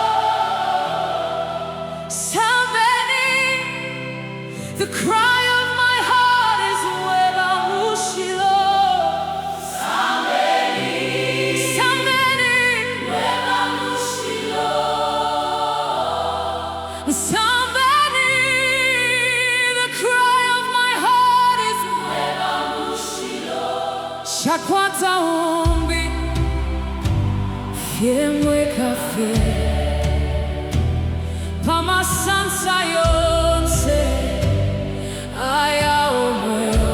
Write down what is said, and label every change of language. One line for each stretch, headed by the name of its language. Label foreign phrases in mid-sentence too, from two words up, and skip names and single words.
English: Somebody, the cry of my heart is Mwebamushilo. Somebody, somebody, Mwebamushilo. Somebody, the cry of my heart is Mwebamushilo.
Bemba: Shakwata umbi fie weka fie. Pama sansa yonse aya omweo.